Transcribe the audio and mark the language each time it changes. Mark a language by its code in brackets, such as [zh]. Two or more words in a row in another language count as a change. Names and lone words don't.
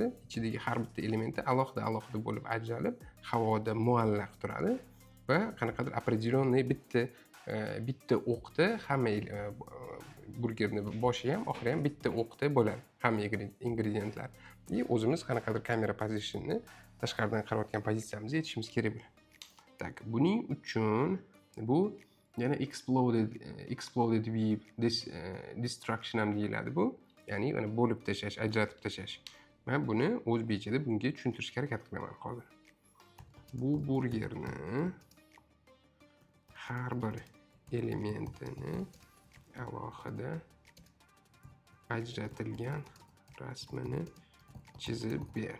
[uz] Ichidagi har bitta elementi alohida bo'lib ajralib, havoda muallaq turadi va qanaqadir определённый bitta o'qda hamma burgerni boshi ham, oxiri ham bitta o'qda bo'ladi. Hamma ingrediyentlar. O'zimiz qanaqadir kamera pozitsiyasini tashqaridan qarayotgan pozitsiyamizga yetishimiz kerak bo'ladi. Tak, buning uchun bu yana [en] exploded view destruction [uz] ham deyiladi bu. Ya'ni mana bo'lib tashlash, ajratib tashlash. Men buni o'zbekchada bunga tushuntirishga harakat qilaman hozir. Bu burgerni har bir elementini alohida ajratilgan rasmini chizib ber.